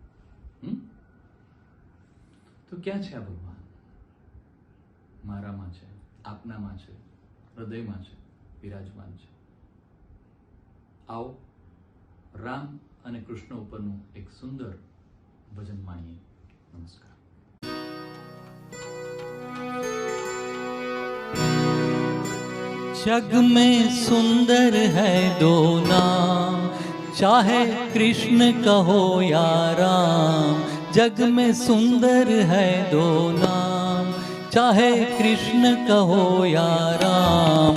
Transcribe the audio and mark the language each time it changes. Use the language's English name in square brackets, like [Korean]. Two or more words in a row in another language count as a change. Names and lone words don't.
[Gujarati] તો ક્યાં છે આ ભગવાન? મારામાં છે, આપનામાં છે, હૃદયમાં છે, વિરાજમાન છે. આવો રામ અને કૃષ્ણ ઉપરનું એક સુંદર ભજન માણીએ. નમસ્કાર. [Hindi] जग में सुंदर है दो नाम, चाहे कृष्ण कहो या राम. जग में सुंदर है दो नाम, चाहे कृष्ण कहो या राम.